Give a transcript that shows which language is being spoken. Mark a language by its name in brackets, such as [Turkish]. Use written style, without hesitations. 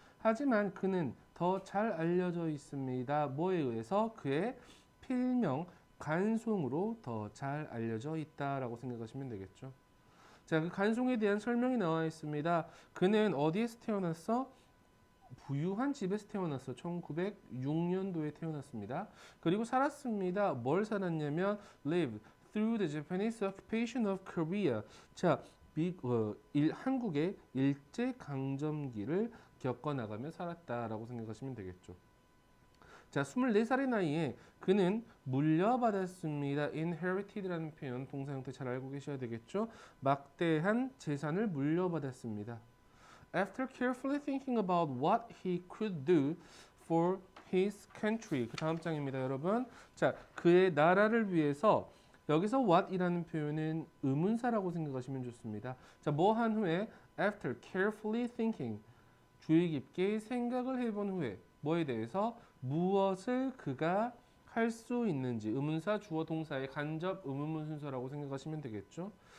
[Korean] 하지만 그는 더 잘 알려져 있습니다. 뭐에 의해서? 그의 필명 간송으로 더 잘 알려져 있다라고 생각하시면 되겠죠. 자, 그 간송에 대한 설명이 나와 있습니다. 그는 어디에서 태어났어? 부유한 집에서 태어났어. 1906년도에 태어났습니다. 그리고 살았습니다. 뭘 살았냐면 [English] live through the Japanese occupation of Korea. [Korean] 자, 한국의 일제 강점기를 겪어나가며 살았다라고 생각하시면 되겠죠. 자, 24살의 나이에 그는 물려받았습니다. inherited라는 표현 동사 형태 잘 알고 계셔야 되겠죠. 막대한 재산을 물려받았습니다. [English] After carefully thinking about what he could do for his country. [Korean] 그 다음 장입니다, 여러분. 자, 그의 나라를 위해서 여기서 what이라는 표현은 의문사라고 생각하시면 좋습니다. 자, 뭐 한 후에 [English] after carefully thinking [Korean] 주의 깊게 생각을 해본 후에 뭐에 대해서 무엇을 그가 할 수 있는지 의문사 주어 동사의 간접 의문문 순서라고 생각하시면 되겠죠.